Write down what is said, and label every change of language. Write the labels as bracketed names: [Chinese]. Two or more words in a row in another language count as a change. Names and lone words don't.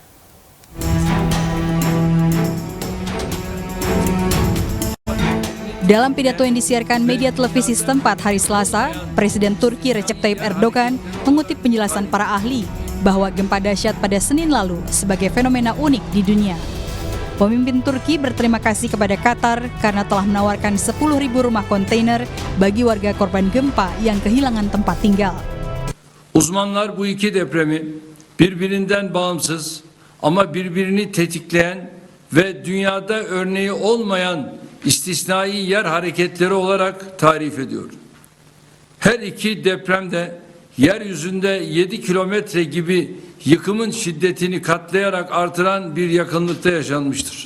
[Indonesian] Dalam pidato yang disiarkan media televisi setempat hari Selasa, Presiden Turki Recep Tayyip Erdogan mengutip penjelasan para ahli bahwa gempa dahsyat pada Senin lalu sebagai fenomena unik di dunia. Pemimpin Turki berterima kasih kepada Qatar karena telah menawarkan 10.000 rumah kontainer bagi warga korban gempa yang kehilangan tempat tinggal. [Turkish] Uzmanlar bu iki depremi birbirinden bağımsız ama birbirini tetikleyen ve dünyada örneği olmayan istisnai yer hareketleri olarak tarif ediyor. Her iki deprem de yeryüzünde 7 kilometre gibi yıkımın şiddetini katlayarak artıran bir yakınlıkta yaşanmıştır.